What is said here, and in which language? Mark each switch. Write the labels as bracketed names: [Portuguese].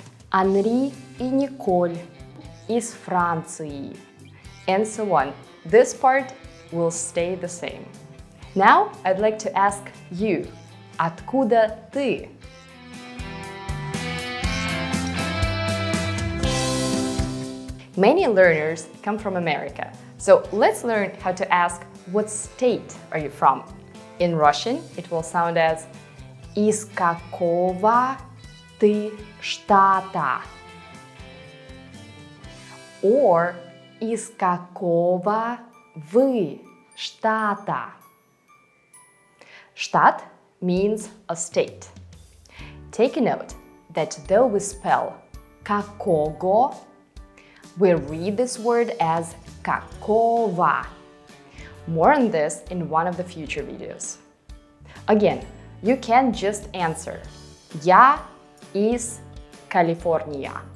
[Russian] Анри и Николь из Франции. [English] And so on. This part will stay the same. Now I'd like to ask you, [Russian] откуда ты? [English] Many learners come from America, so let's learn how to ask what state are you from. In Russian, it will sound as [Russian] из какого ты штата? Or из какого вы штата? [English] Штат means a state. Take a note that though we spell какого, we read this word as какого. More on this in one of the future videos. Again, you can just answer [Russian] Я из Калифорния.